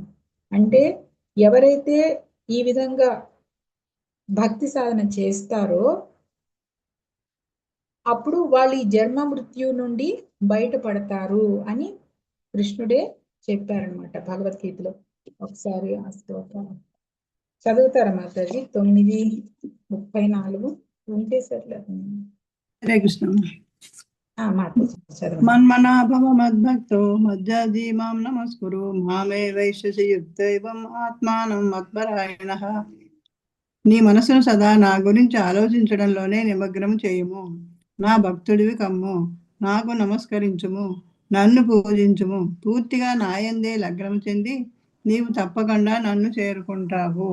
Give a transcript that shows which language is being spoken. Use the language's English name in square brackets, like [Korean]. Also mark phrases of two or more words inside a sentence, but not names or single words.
[Telugu] అంటే ఎవరైతే ఈ విధంగా భక్తి సాధన చేస్తారో అప్పుడు వాళ్ళు ఈ జన్మ మృత్యు నుండి బయటపడతారు అని కృష్ణుడే చెప్పారనమాట భగవద్గీతలో. ఒకసారి ఆ శ్లోకం చదువుతారా మాతాజీ? 9:34 ఉంటే సర్లేదు. హరే కృష్ణ. మాతాజీ చదవండి. [Sanskrit] మన్మనాభవ మద్భక్తో మధ్యాజీ మాం నమస్కురు మామే వైశ్యసి యుక్తైవం ఆత్మానం మత్పరాయణః. [Telugu] నీ మనసును సదా నా గురించి ఆలోచించడంలోనే నిమగ్నం చేయుము. నా భక్తుడివి కమ్ము, నాకు నమస్కరించుము, నన్ను పూజించుము. పూర్తిగా నాయందే లగ్నం చెంది నీవు తప్పకుండా నన్ను చేరుకుంటావు.